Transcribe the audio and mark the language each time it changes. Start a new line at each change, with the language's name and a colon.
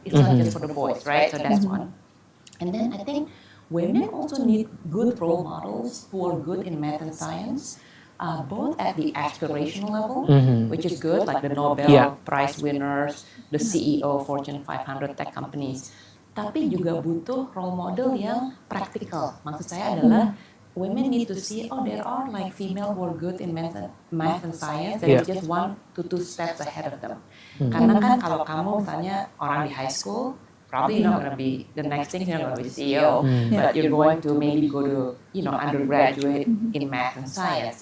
English: It's not just for the boys, right? So that's one. And then I think women also need good role models who are good in math and science. Both at the aspirational level, which is good, like the Nobel Prize winners, the CEO Fortune 500 tech companies.
Indonesian: Tapi juga butuh role model yang praktikal. Maksud saya adalah
English: women need to see, oh there are like female who are good in math and science, that is just 1 to 2 steps ahead of them.
Indonesian: Karena kan kalau kamu misalnya orang di
English: high school, probably you're not going to be, the next thing you're not going to be CEO, but you're going to maybe go to, you know, undergraduate in math and science.